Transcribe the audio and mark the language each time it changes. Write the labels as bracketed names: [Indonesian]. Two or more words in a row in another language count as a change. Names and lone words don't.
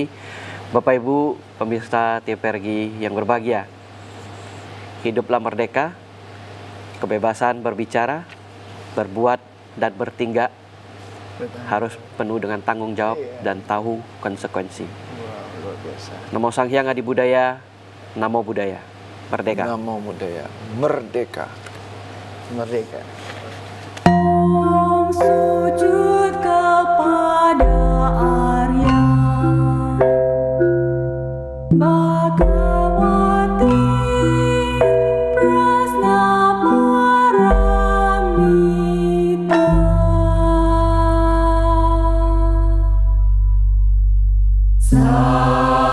[Indonesian] Bapak Ibu pemirsa TPRG yang berbahagia. Hiduplah merdeka, kebebasan berbicara, berbuat dan bertindak harus penuh dengan tanggung jawab dan tahu konsekuensi. Wah, luar biasa. Namo Sang Hyang Adi Budaya, [Pali] Namo Buddhaya, [Indonesian] merdeka. [Pali] Namo Buddhaya, [Indonesian] merdeka. Merdeka. Sujud kepada Arya Bhagawati Prasna Paramita.